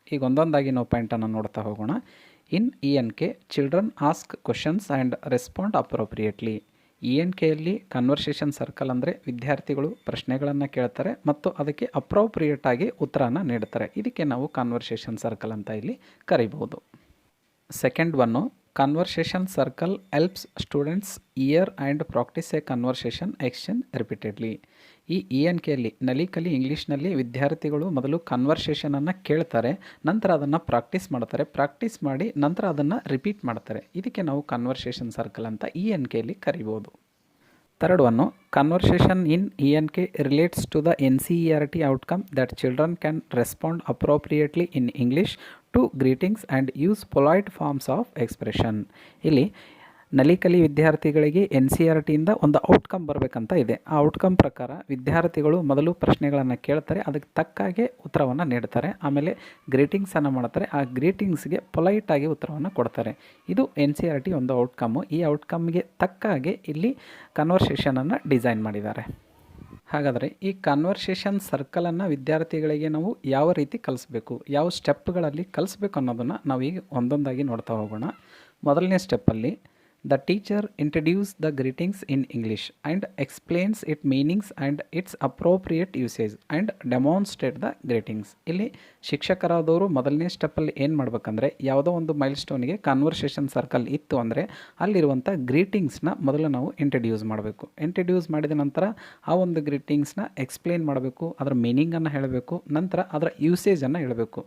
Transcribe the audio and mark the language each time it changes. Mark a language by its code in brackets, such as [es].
[kn] ಈಗ ಒಂದೊಂದಾಗಿ ನಾವು ಪಾಯಿಂಟನ್ನು ನೋಡ್ತಾ ಹೋಗೋಣ. [en] In ENK children ask questions and respond appropriately. [kn] ENKಯಲ್ಲಿ conversation circle ಅಂದರೆ ವಿದ್ಯಾರ್ಥಿಗಳು ಪ್ರಶ್ನೆಗಳನ್ನು ಕೇಳ್ತಾರೆ ಮತ್ತು ಅದಕ್ಕೆ ಅಪ್ರೋಪ್ರಿಯೇಟಾಗಿ ಉತ್ತರನ ನೀಡ್ತಾರೆ. ಇದಕ್ಕೆ ನಾವು ಕನ್ವರ್ಸೇಷನ್ ಸರ್ಕಲ್ ಅಂತ ಇಲ್ಲಿ ಕರಿಬಹುದು. Second one, [en] Conversation circle helps students hear and practice a conversation exchange repeatedly. [kn] ಈ ENKಯಲ್ಲಿ ನಲಿ ಕಲಿ ಇಂಗ್ಲೀಷ್ನಲ್ಲಿ ವಿದ್ಯಾರ್ಥಿಗಳು ಮೊದಲು ಕನ್ವರ್ಸೇಷನನ್ನು ಕೇಳ್ತಾರೆ, ನಂತರ ಅದನ್ನು ಪ್ರಾಕ್ಟೀಸ್ ಮಾಡ್ತಾರೆ, ಪ್ರಾಕ್ಟೀಸ್ ಮಾಡಿ ನಂತರ ಅದನ್ನು ರಿಪೀಟ್ ಮಾಡ್ತಾರೆ. ಇದಕ್ಕೆ ನಾವು ಕನ್ವರ್ಸೇಷನ್ ಸರ್ಕಲ್ ಅಂತ ENKಯಲ್ಲಿ ಕರಿಬೋದು. [en] Third one, conversation in ENK relates to the NCERT outcome that children can respond appropriately in English to greetings and use polite forms of expression. [kn] ಇಲ್ಲಿ ನಲಿಕಲಿ ವಿದ್ಯಾರ್ಥಿಗಳಿಗೆ NCERT ಇಂದ ಒಂದು ಔಟ್ಕಮ್ ಬರಬೇಕಂತ ಇದೆ. ಆ ಔಟ್ಕಮ್ ಪ್ರಕಾರ ವಿದ್ಯಾರ್ಥಿಗಳು ಮೊದಲು ಪ್ರಶ್ನೆಗಳನ್ನು ಕೇಳ್ತಾರೆ, ಅದಕ್ಕೆ ತಕ್ಕಾಗೆ ಉತ್ತರವನ್ನು ನೀಡ್ತಾರೆ, ಆಮೇಲೆ ಗ್ರೀಟಿಂಗ್ಸನ್ನು ಮಾಡ್ತಾರೆ, ಆ ಗ್ರೀಟಿಂಗ್ಸ್ಗೆ ಪೊಲೈಟಾಗಿ ಉತ್ತರವನ್ನು ಕೊಡ್ತಾರೆ. ಇದು NCERT ಒಂದು ಔಟ್ಕಮ್ಮು. ಈ ಔಟ್ಕಮ್ಗೆ ತಕ್ಕಾಗೆ ಇಲ್ಲಿ ಕನ್ವರ್ಸೇಷನನ್ನು ಡಿಸೈನ್ ಮಾಡಿದ್ದಾರೆ. ಹಾಗಾದರೆ ಈ ಕನ್ವರ್ಸೇಷನ್ ಸರ್ಕಲನ್ನು ವಿದ್ಯಾರ್ಥಿಗಳಿಗೆ ನಾವು ಯಾವ ರೀತಿ ಕಲಿಸ್ಬೇಕು, ಯಾವ ಸ್ಟೆಪ್ಗಳಲ್ಲಿ ಕಲಿಸ್ಬೇಕು ಅನ್ನೋದನ್ನು ನಾವೀಗ ಒಂದೊಂದಾಗಿ ನೋಡ್ತಾ ಹೋಗೋಣ. ಮೊದಲನೇ ಸ್ಟೆಪ್ಪಲ್ಲಿ [en] the teacher introduces the greetings in English and explains its meanings and its appropriate usage and demonstrate the greetings. [kn] ಇಲ್ಲಿ ಶಿಕ್ಷಕರಾದವರು ಮೊದಲನೇ ಸ್ಟೆಪ್ಪಲ್ಲಿ ಏನು ಮಾಡಬೇಕಂದ್ರೆ, ಯಾವುದೋ ಒಂದು ಮೈಲ್ಸ್ಟೋನ್ಗೆ ಕನ್ವರ್ಸೇಷನ್ ಸರ್ಕಲ್ ಇತ್ತು ಅಂದರೆ ಅಲ್ಲಿರುವಂಥ ಗ್ರೀಟಿಂಗ್ಸ್ನ ಮೊದಲು ನಾವು ಇಂಟ್ರಡ್ಯೂಸ್ ಮಾಡಬೇಕು. ಇಂಟ್ರಡ್ಯೂಸ್ ಮಾಡಿದ ನಂತರ ಆ ಒಂದು ಗ್ರೀಟಿಂಗ್ಸ್ನ ಎಕ್ಸ್ಪ್ಲೇನ್ ಮಾಡಬೇಕು, ಅದರ ಮೀನಿಂಗನ್ನು ಹೇಳಬೇಕು, ನಂತರ ಅದರ ಯೂಸೇಜನ್ನು ಹೇಳಬೇಕು.